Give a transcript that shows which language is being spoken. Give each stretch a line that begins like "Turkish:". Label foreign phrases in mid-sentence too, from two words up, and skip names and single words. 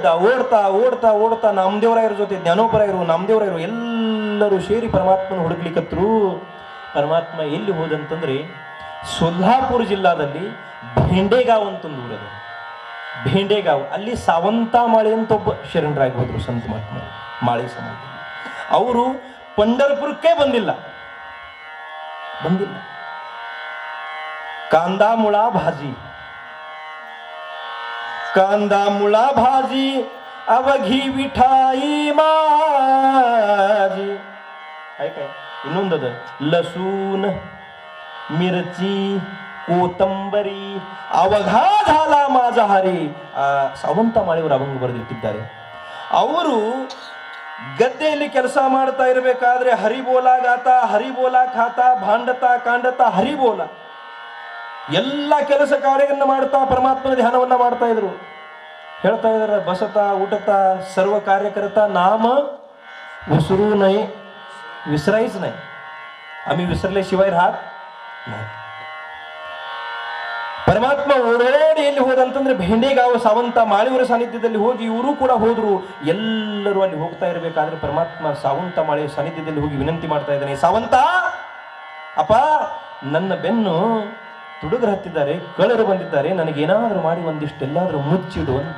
Kannada: ಓಡ್ತಾ ಓಡ್ತಾ ಓಡ್ತಾ ನಾಮದೇವರಾಯರ ಜೊತೆ ಜ್ಞಾನೋಪರಾಯರು ನಾಮದೇವರಾಯರು ಎಲ್ಲರೂ ಸೇರಿ ಪರಮಾತ್ಮನ ಹುಡುಕ್ಲಿಕ್ಕತ್ರು. ಪರಮಾತ್ಮ ಎಲ್ಲಿ ಹೋದಂತಂದ್ರೆ ಸೊಲ್ಲಾಪುರ ಜಿಲ್ಲಾದಲ್ಲಿ ಭೇಂಡೆಗಾವ್ ಅಂತ ಒಂದು ಊರದ. ಭೇಂಡೆಗಾವ್ ಅಲ್ಲಿ ಸಾವಂತ ಮಾಳಿ ಅಂತ ಒಬ್ಬ ಶರಣರಾಗಿ ಹೋದ್ರು ಸಂತ ಮಹಾತ್ಮ ಮಾಳಿ ಸಮಾಜದಲ್ಲಿ. ಅವರು ಪಂಡರ್ಪುರಕ್ಕೆ ಬಂದಿಲ್ಲ.
Marathi: कांदा मुळा भाजी, कांदा मुळा भाजी अवघी विठाई माझी. काय काय ಇನ್ನೊಂದದ लसूण मिरची कोतंबरी अवघा झाला माझा हरी.
Kannada: ಸಾವಂತ ಮಾಳಿಯವರು ಅಭಂಗ ಬರೆದಿಟ್ಟಿದ್ದಾರೆ. ಅವರು ಗದ್ದೆಯಲ್ಲಿ ಕೆಲಸ ಮಾಡ್ತಾ ಇರಬೇಕಾದ್ರೆ
Marathi: हरिबोल गात हरिबोल खात भांडत कांडत हरिबोल
Kannada: ಎಲ್ಲ ಕೆಲಸ ಕಾರ್ಯಗಳನ್ನ ಮಾಡ್ತಾ ಪರಮಾತ್ಮನ ಧ್ಯಾನವನ್ನ ಮಾಡ್ತಾ ಇದ್ರು. ಹೇಳ್ತಾ ಇದಾರೆ,
Marathi: बसत उठत सर्व कार्य करता नाम विसरू नये, विसरायच नाही. आम्ही विसरल्याशिवाय राहत नाही.
Kannada: ಪರಮಾತ್ಮ ಓಡೋಡಿ ಎಲ್ಲಿ ಹೋದಂತಂದ್ರೆ ಭೇಂಡೆಗಾವ ಸಾವಂತ ಮಾಳಿಯವರ ಸಾನ್ನಿಧ್ಯದಲ್ಲಿ ಹೋಗಿ ಇವರು ಕೂಡ ಹೋದ್ರು. ಎಲ್ಲರೂ ಅಲ್ಲಿ ಹೋಗ್ತಾ ಇರಬೇಕಾದ್ರೆ ಪರಮಾತ್ಮ ಸಾವಂತ ಮಾಳಿಯ ಸಾನ್ನಿಧ್ಯದಲ್ಲಿ ಹೋಗಿ ವಿನಂತಿ ಮಾಡ್ತಾ ಇದ್ದಾನೆ, ಸಾವಂತ ಅಪ್ಪ ನನ್ನ ಬೆನ್ನು ತುಡುಗರು ಹತ್ತಿದ್ದಾರೆ, ಕಳ್ಳರು ಬಂದಿದ್ದಾರೆ, ನನಗೇನಾದ್ರೂ ಮಾಡಿ ಒಂದಿಷ್ಟು ಎಲ್ಲಾದ್ರೂ ಮುಚ್ಚಿಡು ಅಂತ.